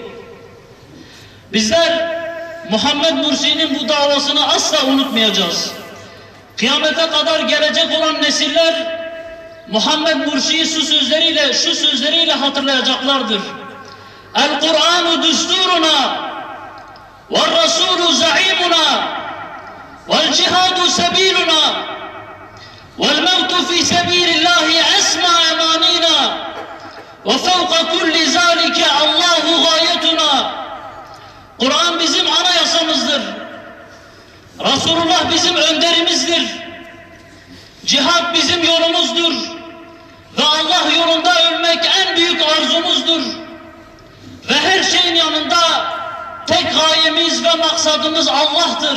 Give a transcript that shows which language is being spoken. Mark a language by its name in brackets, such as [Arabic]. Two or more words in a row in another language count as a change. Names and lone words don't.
[Turkish] Bizler Muhammed Mursi'nin bu davasını asla unutmayacağız. Kıyamete kadar gelecek olan nesiller Muhammed Mursi'yi şu sözleriyle hatırlayacaklardır. [Arabic] القرآن دستورنا وَالرَّسُولُ زَعِيمُنَا وَالْجِهَادُ سَب۪يلُنَا وَالْمَوْتُ فِي سَب۪يلِ اللّٰهِ أَسْمَى اَمَانِينَا وَفَوْقَ كُلِّ ذَٰلِكَ اللّٰهُ غَايَتُنَا. [Turkish] Kur'an bizim anayasamızdır. Resulullah bizim önderimizdir. Cihad bizim yolumuzdur. Ve Allah yolunda ölmek en büyük arzumuzdur. Ve her şeyin yanında tek gayemiz ve maksadımız Allah'tır.